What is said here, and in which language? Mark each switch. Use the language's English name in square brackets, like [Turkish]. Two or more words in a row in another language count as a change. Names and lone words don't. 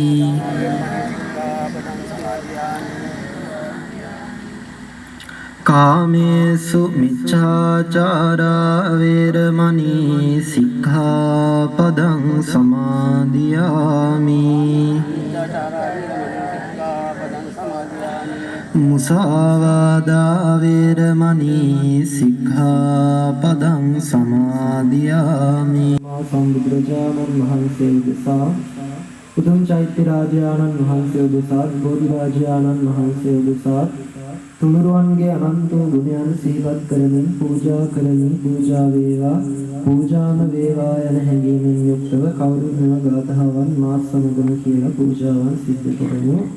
[Pali] කාමේසු මිච්ඡාචාරා වේරමණී සික්ඛාපදං සමාදියාමි මුසාවාදා වේරමණී සික්ඛාපදං සමාදියාමි. [Sinhala] සම්බුදුරජාණන් වහන්සේ උදෙසා උතුම් චෛත්‍ය රාජානන් වහන්සේ උදෙසා බෝධි රාජානන් වහන්සේ උදෙසා තුනුරුවන්ගේ අනන්ත ගුණයන් සිහිපත් කරමින් පූජා කරමින් පූජා වේවා පූජාම වේවා යන හැඟීමෙන් යුක්තව කවුරුත් මෙම ගාථාවන් මාත් සමගම කියලා පූජාවන් සිද්ධ කරමු.